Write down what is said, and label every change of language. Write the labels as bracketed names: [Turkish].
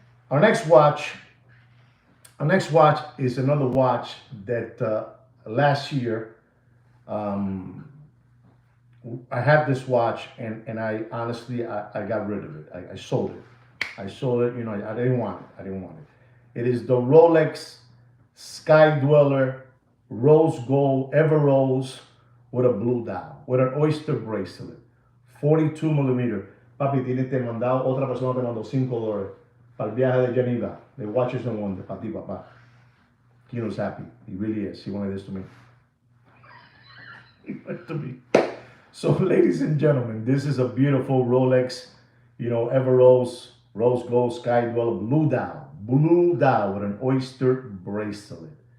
[English] Our next watch is another watch that last year I had this watch and I honestly I got rid of it. I sold it. I sold it. I didn't want it. It is the Rolex Sky-Dweller rose gold ever rose with a blue dial with an oyster bracelet, 42 millimeter. [Spanish] Papi, tiene te mandado otra persona te mandó $5 para el viaje de Geneva. [English] The watches and wonder [Spanish] para ti, papá. [English] Kino's happy. He really is. He wanted this to me. He wanted to me. So, ladies and gentlemen, this is a beautiful Rolex, ever rose gold Sky-Dweller blue dial with an oyster bracelet.